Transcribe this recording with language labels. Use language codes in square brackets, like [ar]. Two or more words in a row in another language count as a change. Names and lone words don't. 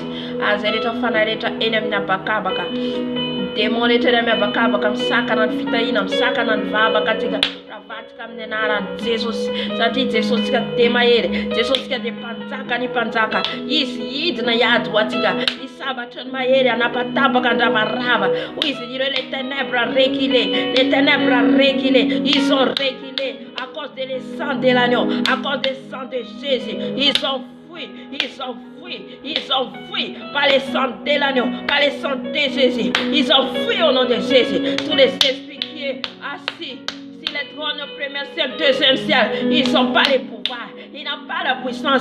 [mg] Zay rehetra fanahy rehetra eny amin'ny abakabaka, démon rehetra eny amin'ny abakabaka, misakana ny fitahina, misakana ny vavaka atsika, ravatsika amin'ny anaran'i Jesosy. Satria Jesosika dia mahery, Jesosika dia mpanjaka ny mpanjaka, izy hidina hiady ho atsika. sabatton maeri anapataba kandamarava. [fr] Oui, Seigneur, les ténèbres à réguler, les ténèbres à réguler, ils sont régulés à cause de le sang de l'agneau, à cause du sang de Jésus. Ils sont fuis, ils sont fuis, ils sont fuis par le sang de l'agneau, par le sang de Jésus. Ils sont fuis au nom de Jésus. Tous les esprits qui sont assis sur les trônes premier ciel, deuxième ciel, ils n'ont pas le pouvoir, ils n'ont pas la puissance.